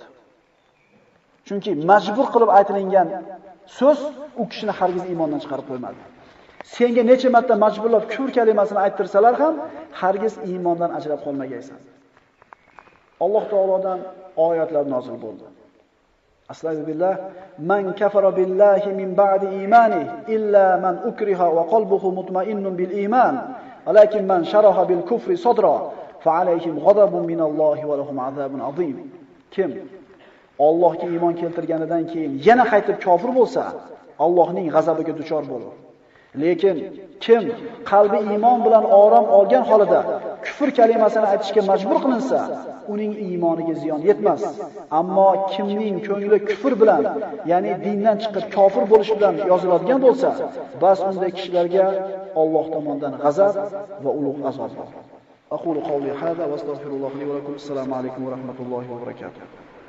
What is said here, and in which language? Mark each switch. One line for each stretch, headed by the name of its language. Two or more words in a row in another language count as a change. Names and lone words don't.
Uzbek: Chunki majbur qilib aytilingan so'z u kishini hargiz iymondan chiqarib qo'ymadi. Senga necha marta majburlab kufr kalimasini ayttirsalar ham hargiz iymondan ajrab qolmagaysan. Alloh taolodan oyatlar nozil bo'ldi.
Arabic: أستغفر الله، من كفر بالله من بعد إيمانه إلا من أكره وقلبه مطمئن بالإيمان، ولكن من شرح بالكفر صدرا فعليهم غضب من الله ولهم عذاب عظيم.
Uzbek: Kim Allohga iymon keltirganidan keyin yana qaytib kofir bo'lsa, Allohning g'azabiga duchor bo'lar. Lekin kim qalbi iymon bilan orom olgan holida kufr kalimasini aytishga majbur qilinsa, uning iymoniga ziyon yetmas. Ammo kimning ko'ngli kufr bilan, ya'ni dindan chiqib kofir bo'lish bilan yoziladigan bo'lsa, bas unday kishilarga Alloh tomonidan g'azab va ulug' azob bor.
Arabic: أقول قولي هذا وأستغفر الله لي ولكم. السلام عليكم ورحمة الله وبركاته.